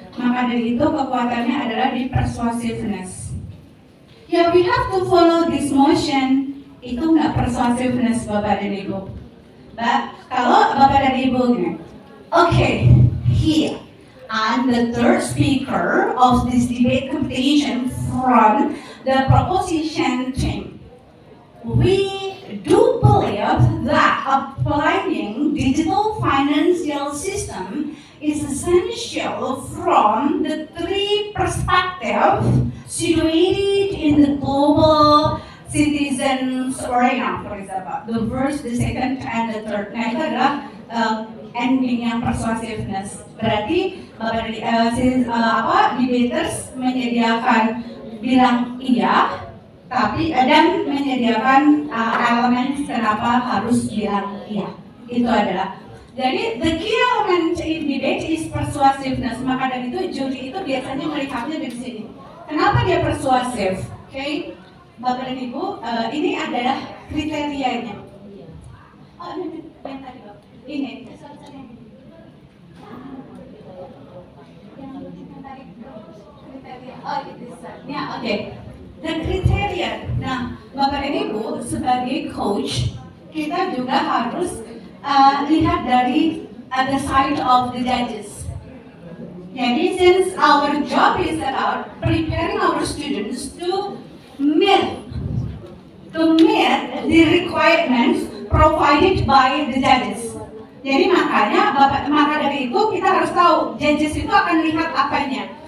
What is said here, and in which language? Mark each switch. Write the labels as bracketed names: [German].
[Indonesian] Maka dari itu kekuatannya adalah di persuasiveness. [English] Ya, we have to follow this motion. [Indonesian] Itu nggak persuasiveness Bapak dan Ibu. Kalau Bapak dan Ibu gini, [English] okay, here I'm the third speaker of this debate competition from the proposition team. We do believe that applying digital financial system is essential from the three perspectives situated in the global citizens arena, for example, the first, the second, and the third. [Indonesian] Nah, itu adalah ending yang persuasiveness. Berarti debaters menyediakan bilang iya, tapi dan menyediakan elemen kenapa harus bilang iya. Itu adalah. Jadi [English] the key element in debate is persuasiveness. [Indonesian] Maka dari itu juri itu biasanya melihatnya dari sini. Kenapa dia persuasif? Okay? Bapak dan Ibu, ini adalah kriterianya. Oh, ini yang tadi Bapak. Ini. Oh, ya, oke. Dan kriteria. Nah, Bapak dan Ibu sebagai coach, kita juga harus lihat dari [English] the side of the judges. [Indonesian] Jadi, [English] since our job is about preparing our students to meet to meet the requirements provided by the judges. [Indonesian] Jadi maka dari itu kita harus tahu judges itu akan lihat apanya.